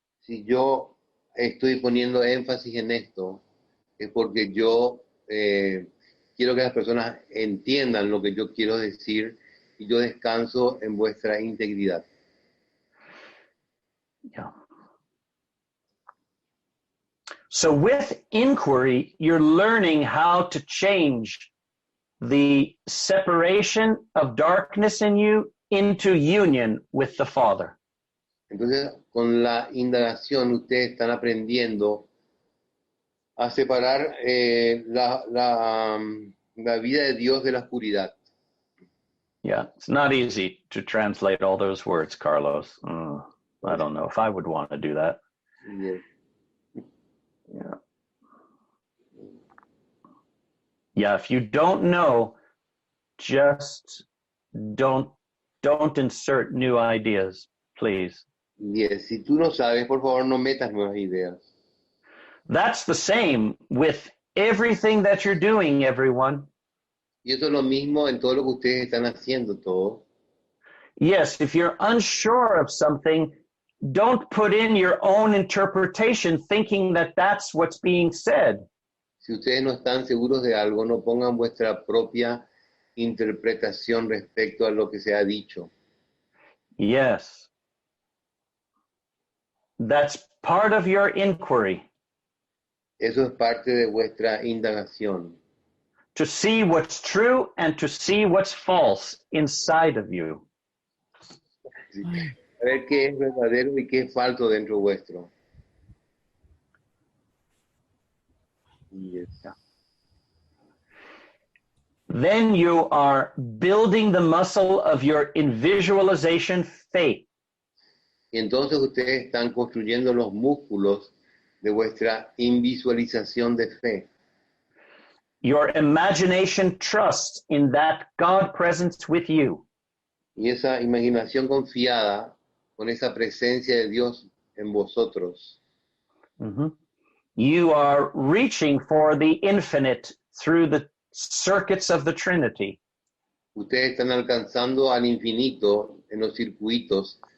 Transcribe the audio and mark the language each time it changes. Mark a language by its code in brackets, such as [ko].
[es] Si yo estoy poniendo énfasis en esto, es porque yo quiero que las personas entiendan lo que yo quiero decir y yo descanso en vuestra integridad. [en] Yeah. So with inquiry, you're learning how to change the separation of darkness in you into union with the Father. [es] Entonces, con la indagación, ustedes están aprendiendo a separar la vida de Dios de la oscuridad. [en] Yeah, it's not easy to translate all those words, Carlos. I don't know if I would want to do that. Yes. Yeah. Yeah, if you don't know, just don't insert new ideas, please. Yes. [es] Si tú no sabes, por favor, no metas nuevas ideas. [en] That's the same with everything that you're doing, everyone. [es] Y eso es lo mismo en todo lo que ustedes están haciendo, todo. [en] Yes, if you're unsure of something, don't put in your own interpretation thinking that that's what's being said. [es] Si ustedes no están seguros de algo, no pongan vuestra propia interpretación respecto a lo que se ha dicho. [en] Yes. That's part of your inquiry. [es] Eso es parte de vuestra indagación. [en] To see what's true and to see what's false inside of you. [es] A ver qué es verdadero y qué es falso dentro vuestro. [en] Yes. Then you are building the muscle of your invisualization faith. [es] Y entonces ustedes están construyendo los músculos de vuestra invisualización de fe. [en] Your imagination trusts in that God presence with you. [es] Y esa imaginación confiada con esa presencia de Dios en vosotros. Mm-hmm. [en] You are reaching for the infinite through the circuits of the Trinity. [es] Ustedes están alcanzando al infinito en los circuitos